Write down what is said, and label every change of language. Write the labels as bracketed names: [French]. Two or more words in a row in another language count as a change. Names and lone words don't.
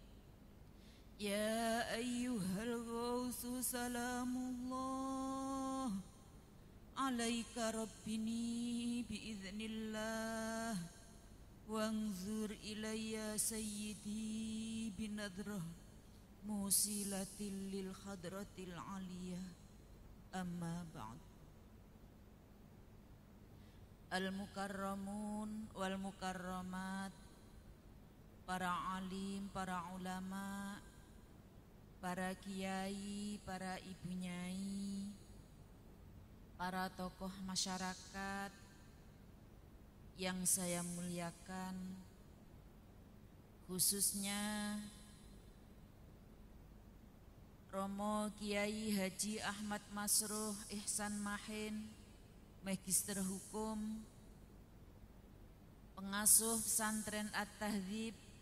[Arabic] يا أيها الغوث سلام الله عليك ربني بإذن الله وانظر إلي سيدي بنظرة موصلة للحضرة العلية. أما بعد. المكرمون والمكرمات, [Indonesian] para alim, para ulama, para kiai, para ibu nyai, para tokoh masyarakat yang saya muliakan, khususnya Romo Kiai Haji Ahmad Masruh Ihsan Mahin, Magister Hukum, pengasuh pesantren At-Tahdzib,